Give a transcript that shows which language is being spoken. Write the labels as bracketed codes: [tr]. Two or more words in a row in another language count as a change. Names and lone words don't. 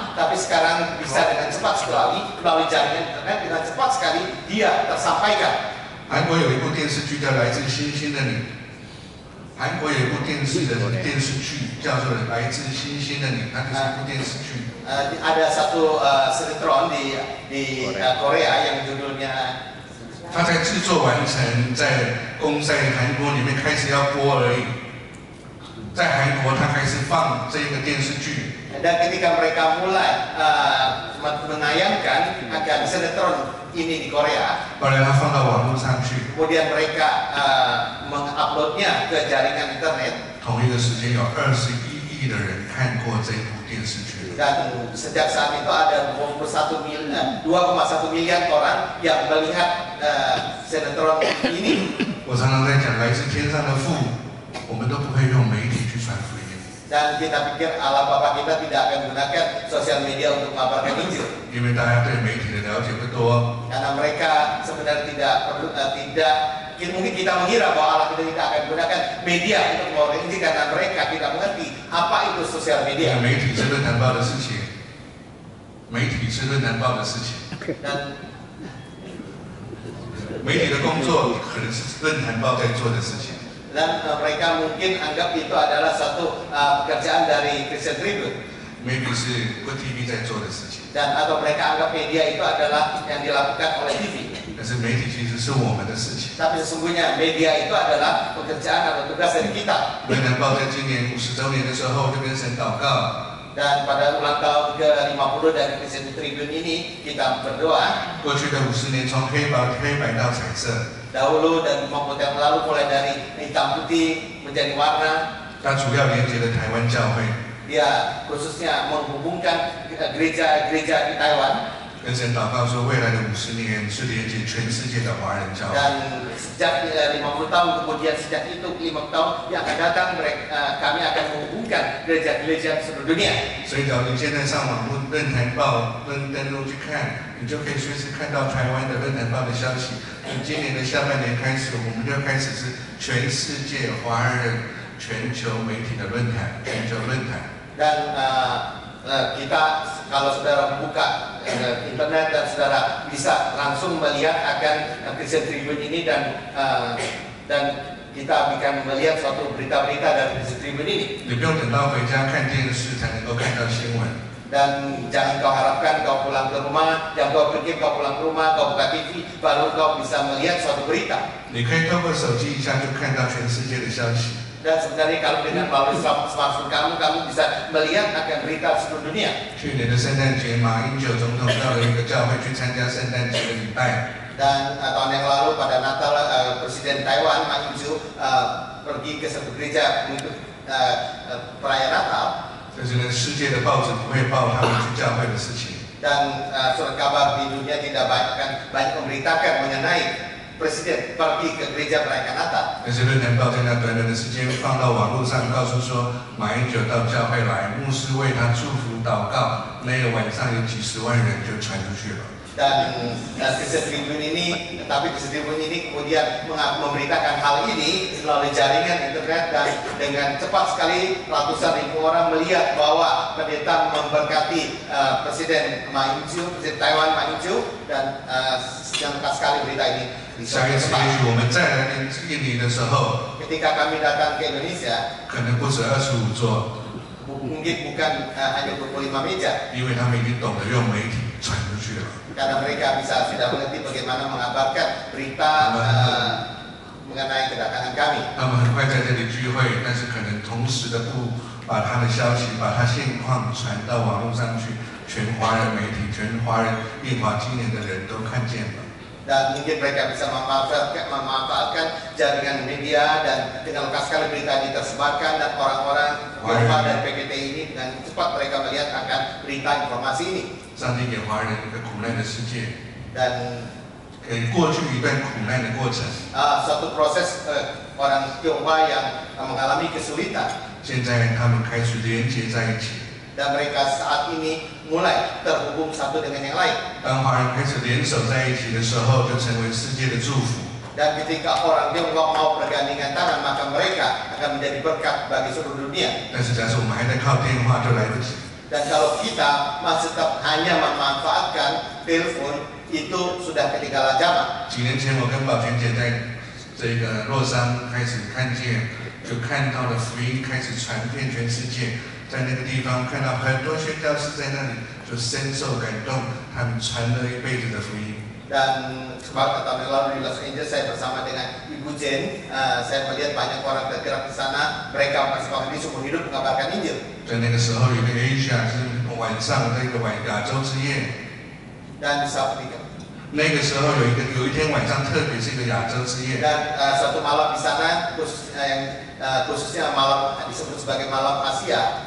[id] tapi sekarang bisa dengan cepat sekali melalui jaringan internet dengan cepat sekali dia tersampaikan. [zh] 韩国有一部电视剧叫《来自星星的你》，韩国有一部电视剧叫做《来自星星的你》，它就是一部电视剧。 [id] Ada satu sinetron di Korea yang judulnya [zh] 它在制作完成，在韩国里面开始要播而已。在韩国，它开始放这个电视剧。 [id] Dan ketika mereka mulai menayangkan akan sinetron ini di Korea, [zh] 后来它放到网络上去。 [id] kemudian mereka menguploadnya ke jaringan internet. [zh] 同一个时间有21亿的人看过这部电视剧。 [id] Dan sejak saat itu ada 2,1 miliar orang yang melihat sinetron ini. [zh] 我常常在讲，来自天上的父，我们都不会用媒体去传福音。 [id] Dan kita pikir Allah Bapa kita tidak akan gunakan sosial media untuk mengabarkan Injil. [zh] 因为大家对媒体的了解不多。 [id] Karena mereka sebenarnya mungkin kita mengira bahwa Allah kita tidak akan gunakan media untuk mengabarkan Injil karena mereka tidak mengerti apa itu sosial media. [zh] 媒体是论坛报的事情，媒体是论坛报的事情。 [id] Dan [zh] 媒体的工作可能是论坛报在做的事情。 [id] Dan mereka mungkin anggap itu adalah satu pekerjaan dari Christian Tribune. [zh] maybe 是 Good TV 在做的事情。 [id] Dan atau mereka anggap media itu adalah yang dilakukan oleh TV. [zh] 但是媒体其实是我们的事情。 [id] Tapi sesungguhnya media itu adalah pekerjaan atau tugas dari kita. [zh] 论坛报在今年50周年的时候就跟神祷告。 [id] Dan pada ulang tahun ke-50 dari Christian Tribune ini kita berdoa. [zh] 过去的50年从黑白到彩色。 [id] Dahulu dan 50 tahun lalu mulai dari hitam putih menjadi warna. [zh] 它主要连接了台湾教会。 [id] Dia khususnya menghubungkan gereja-gereja di Taiwan. [zh] 跟神祷告说，未来的50年是连接全世界的华人教会。 [id] Dan sejak 50 tahun kemudian sejak itu 50 tahun yang akan datang kami akan menghubungkan gereja-gereja di seluruh dunia. [zh] 所以，只要你现在上网论坛报登录去看，你就可以随时看到台湾的论坛报的消息。从今年的下半年开始，我们就开始是全世界华人全球媒体的论坛，全球论坛。 [id] Dan kita kalau saudara membuka internet dan saudara bisa langsung melihat akan Christian Tribune ini dan kita akan melihat suatu berita-berita dari Christian Tribune ini. [zh] 你不用等到回家看电视才能够看到新闻。 [id] Dan jangan kau harapkan kau pulang ke rumah, jangan kau pikir kau pulang ke rumah, kau buka TV, baru kau bisa melihat suatu berita. [zh] 你可以透过手机一下就看到全世界的消息。 [id] Dan sebenarnya kalau dengan melalui smartphone kamu bisa melihat akan berita seluruh dunia. [zh] 去年的圣诞节，马英九总统到了一个教会去参加圣诞节的礼拜。 [id] Dan tahun yang lalu pada Natal Presiden Taiwan Ma Ying-jeou pergi ke satu gereja untuk perayaan Natal. [zh] 但是呢，世界的报纸不会报他们去教会的事情。 [id] Dan surat kabar di dunia tidak banyak memberitakan mengenai Presiden pergi ke gereja merayakan Natal. [zh] 但是论坛报在那短短的时间放到网络上，告诉说马英九到教会来，牧师为他祝福祷告，那个晚上有几10万人就传出去了。 [id] Dan Christian Tribune ini, tetapi Christian Tribune ini kemudian memberitakan hal ini melalui jaringan internet dan dengan cepat sekali ratusan ribu orang melihat bahwa pendeta memberkati Presiden Ma Ying-jeou, Presiden Taiwan Ma Ying-jeou dan cepat sekali berita ini. [zh] 下一次也许我们再来印尼的时候， [id] Ketika kami datang ke Indonesia, [zh] 可能不止25座， [id] mungkin bukan hanya 25 meja. [zh] 因为他们已经懂得用媒体传出去了。 [id] Karena mereka sudah mengerti bagaimana mengabarkan berita mengenai kedatangan kami. [zh] 他们很快在这里聚会，但是可能同时的不把他的消息、把他现况传到网络上去，全华人媒体、全华人印华青年的人都看见了。 [id] Dan mungkin mereka bisa memanfaatkan jaringan media dan dengan lekas sekali berita ini tersebarkan dan orang-orang Eropa dan PKT ini dengan cepat mereka melihat akan berita informasi ini. [zh] 上帝给华人一个苦难的世界， [id] Dan [zh] 给过去一段苦难的过程。 [id] suatu proses orang Tionghoa yang mengalami kesulitan. [zh] 现在他们开始连接在一起。 [id] Dan mereka saat ini mulai terhubung satu dengan yang lain. [zh] 当华人开始联手在一起的时候，就成为世界的祝福。 [id] Dan ketika orang Tionghoa mau bergandengan tangan, maka mereka akan menjadi berkat bagi seluruh dunia. [zh] 但是假设我们还在靠电话，就来不及。 [id] Dan kalau kita masih tetap hanya memanfaatkan telepon, itu sudah ketinggalan zaman. [zh] 几年前，我跟宝泉姐在这个洛杉开始看见，就看到了福音开始传遍全世界。在那个地方看到很多宣教士在那里，就深受感动，他们传了一辈子的福音。 [id] Dan beberapa tahun yang lalu di Los Angeles saya bersama dengan Ibu Jen, saya melihat banyak orang tergerak di sana. Mereka mempersembahkan diri seumur hidup mengabarkan Injil. [zh] 在那个时候，有个 Asia 是晚上的一个亚洲之夜。 [id] Dan di Sabtu itu. [zh] 那个时候有一天晚上，特别是一个亚洲之夜。 [id] Dan suatu malam di sana, khususnya malam disebut sebagai malam Asia.